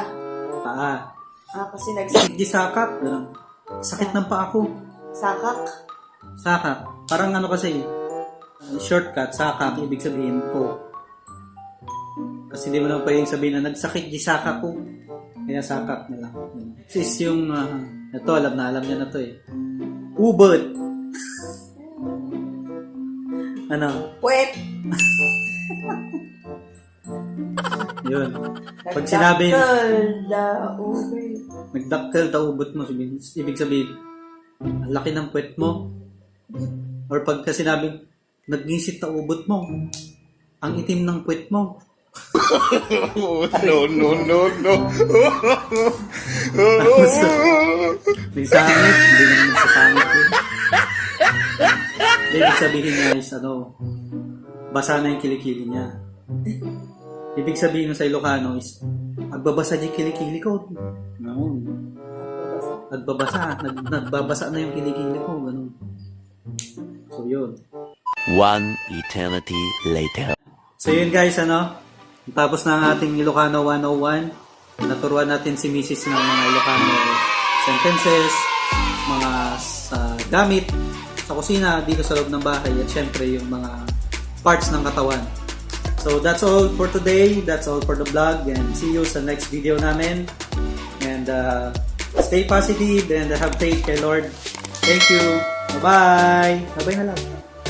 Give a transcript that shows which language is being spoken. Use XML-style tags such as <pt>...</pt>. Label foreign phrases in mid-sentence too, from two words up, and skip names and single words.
<tl>Paa. Kasi</tl> <ilo>Di sakak.</ilo> <tl>Ganun. Sakit ng paa ko.</tl> <ilo>Sakak. Sakak.</ilo> <tl>Parang kasi, shortcut, sakak, ibig sabihin ko. Kasi di mo naman pwedeng sabihin na</tl> <ilo>nagsakit di sakak ko.</ilo> <tl>Kaya sakak na lang.</tl> <en>This is</en> <tl>yung, ito alam niya na to eh. Ubod. Ano? Puwet. Yun. Pag sinabi,</tl> <ilo>Nagdakkel. nagdakkel ta ubod mo,</ilo> <tl>ibig sabihin, ang laki ng puwet mo. Or pagka sinabing,</tl> <ilo>nagngisit ta ubod mo,</ilo> <tl>ang itim ng puwet mo.</tl> <en>No, no, no, no.</en> <ilo>Nagsangit,</ilo> <tl>hindi naman nagsasangit yun. Hindi, ibig sabihin niya is, basa na yung kilikili niya. Ibig sabihin sa Ilocano is,</tl> <ilo>agbabasa di kilikili ko.</ilo> <tl>Ganun. Nagbabasa na yung kilikili ko. Ganun. So, yun.</tl> <en>One eternity later.</en> <tl>So, yun guys, tapos na ang ating Ilocano 101. Naturuan natin si Mrs. ng mga Ilocano sentences, mga gamit sa kusina, dito sa loob ng bahay, at syempre yung mga parts ng katawan.</tl> <en>So that's all for today. That's all for the vlog, and see you sa next video namin. And stay positive and have faith kay Lord. Thank you.</en> <tl>Bye-bye. Bye-bye na lang.</tl>